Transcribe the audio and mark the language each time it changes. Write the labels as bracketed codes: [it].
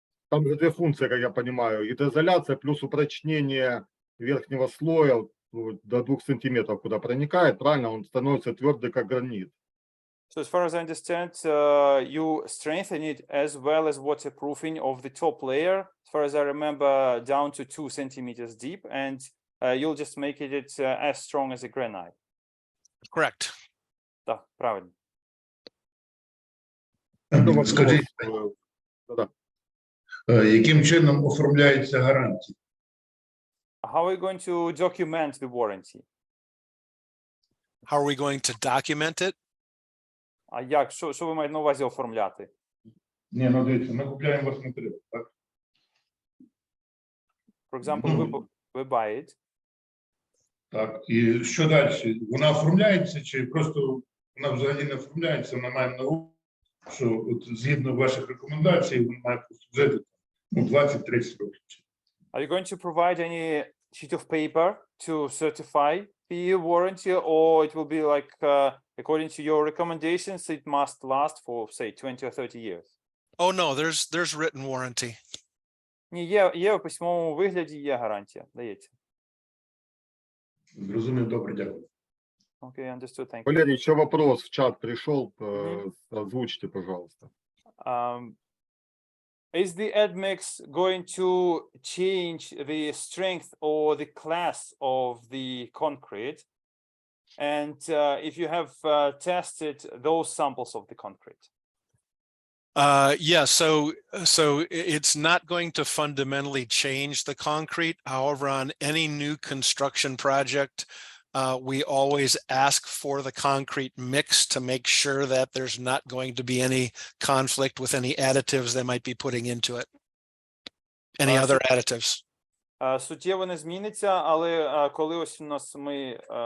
[ru] Там же две функции, как я понимаю, гидроизоляция плюс упрочнение верхнего слоя до 2 сантиметров, куда проникает, правильно, он становится твердый, как гранит. [en] So as far as I understand, you strengthen it as well as waterproofing of the top layer, as far as I remember, down to 2 centimeters deep, and you'll just make it as strong as a granite. Correct. [uk] Так, правильно. Скажіть, яким чином оформляються гарантії? [en] How are we going to document the warranty? How are we going to document it? [uk] А як? Що ви маєте на увазі оформляти? Ні, ну дивіться, ми купляємо ваш матеріал, так? [en] For example, we buy it. [uk] Так, і що далі? Вона оформляється чи просто вона взагалі не оформляється, вона має на увазі, що от згідно ваших рекомендацій, вона має послужити 20-30 років. [en] Are you going to provide any sheet of paper to certify the warranty, or it will be like, according to your recommendations, it must last for, say, 20 or 30 years? Oh no, there's written warranty. [uk] Ні, є у письмовому вигляді, є гарантія, дається. Зрозумів, добре, дякую. [en] Окей, understood, thank you. [ru] Валерий, еще вопрос в чат пришел, озвучьте, пожалуйста. [en] Is the admix going to change the strength or the class of the concrete? And if you have tested those samples of the concrete? Yeah, so it's not going to fundamentally change the concrete. However, on any new construction project, we always ask for the concrete mix to make sure that there's not going to be any conflict with any additives they might be putting into it. Any other additives. [uk] Суттєво не зміниться, але коли ось у нас ми